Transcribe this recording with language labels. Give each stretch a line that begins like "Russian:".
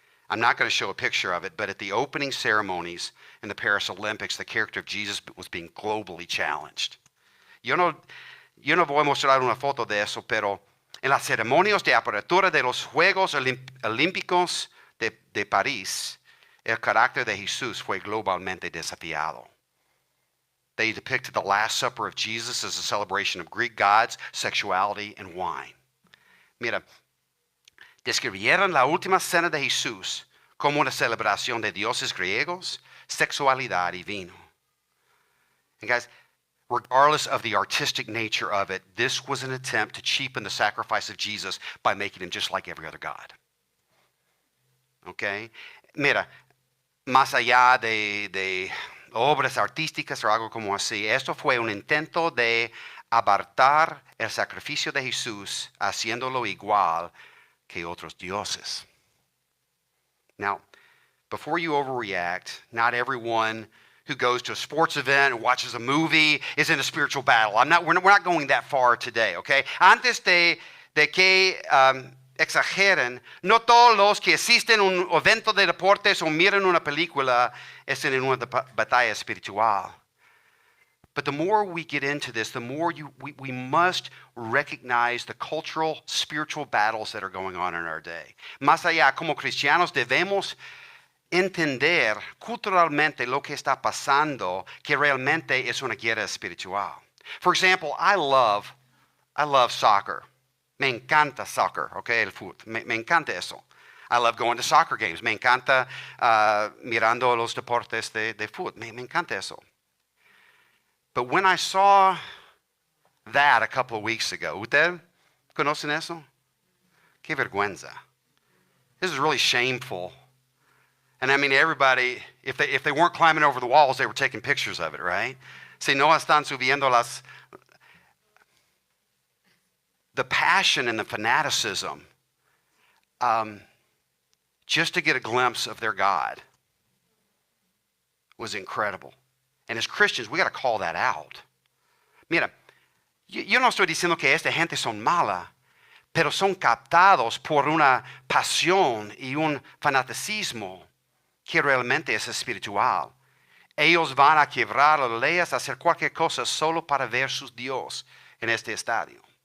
English: I'm not going to show a picture of it, but at the opening ceremonies in the Paris Olympics, the character of Jesus was being globally challenged.
Spanish: Yo no voy a mostrar una foto de eso, pero en las ceremonias de apertura de los Juegos Olímpicos de París, el carácter de Jesús fue globalmente desafiado.
English: They depicted the Last Supper of Jesus as a celebration of Greek gods, sexuality, and wine.
Spanish: Mira, describieron la última cena de Jesús como una celebración de dioses griegos, sexualidad y vino.
English: And guys, regardless of the artistic nature of it, this was an attempt to cheapen the sacrifice of Jesus by making him just like every other God. Okay?
Spanish: Mira, más allá de obras artísticas o algo como así, esto fue un intento de apartar el sacrificio de Jesús haciéndolo igual que otros dioses.
English: Now, before you overreact, not everyone who goes to a sports event or watches a movie is in a spiritual battle. We're not going that far today, okay?
Spanish: Antes de que exageren, no todos los que asisten a un evento de deportes o miran una película están en una batalla espiritual.
English: But the more we get into this, the more we must recognize the cultural, spiritual battles that are going on in our day.
Spanish: Más allá, como cristianos debemos entender culturalmente lo que está pasando, que realmente es una guerra espiritual.
English: For example, I love soccer.
Spanish: Me encanta soccer, okay, el fútbol. Me encanta eso.
English: I love going to soccer games.
Spanish: Me encanta mirando los deportes de fútbol. Me encanta eso.
English: But when I saw that a couple of weeks ago,
Spanish: ¿usted conocen eso? Qué vergüenza.
English: This is really shameful. And I mean, everybody, if they weren't climbing over the walls, they were taking pictures of it, right?
Spanish: Si no están subiendo
English: the passion and the fanaticism, just to get a glimpse of their God was incredible. And as Christians, we got to call that out.
Spanish: Mira, yo no estoy diciendo que esta gente son mala, pero son captados por una pasión y un fanaticismo que realmente es espiritual. Ellos van a quebrar las leyes, a hacer cualquier cosa solo para ver sus Dios en este estadio.